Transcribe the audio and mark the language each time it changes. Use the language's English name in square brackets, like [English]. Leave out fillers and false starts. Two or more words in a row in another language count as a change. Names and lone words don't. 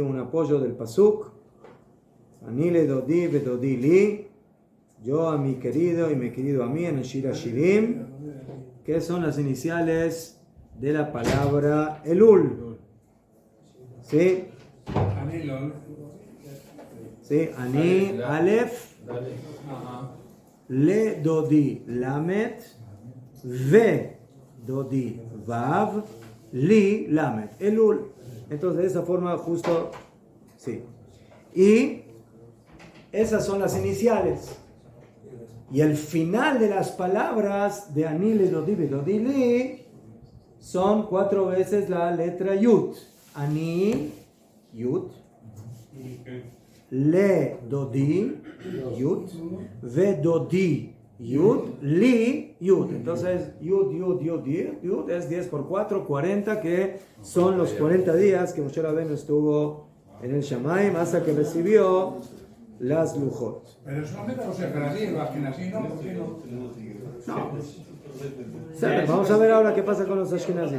[Spanish] Un apoyo del pasuk. [Hebrew] אני לדודי ודודי לי, [Spanish] yo a mi querido y mi querido a mí, en el Shir Hashirim, que son las iniciales de la palabra Elul. ¿Sí? ¿Sí? [Hebrew] אני אלף לדודי למד ודודי וו לי למד אלול. [Spanish] Entonces de esa forma justo, sí. Y esas son las iniciales. Y el final de las palabras de [Hebrew] אני לדודי ודודי לי [Spanish] son 4 veces la letra Yud. [Hebrew] אני יוד לדודי יוד. ודודי יוד לי יוד. [Spanish] Entonces, Yud, Yud, Yud, Yud, Yud es 10 por 4, 40, que son los 40 días que Moshe Rabbeinu estuvo en el Shamayim hasta que recibió las Lujot. Pero solamente los Efraín, los Ashkenazí, ¿no? ¿Por qué no? Vamos a ver ahora qué pasa con los Ashkenazim.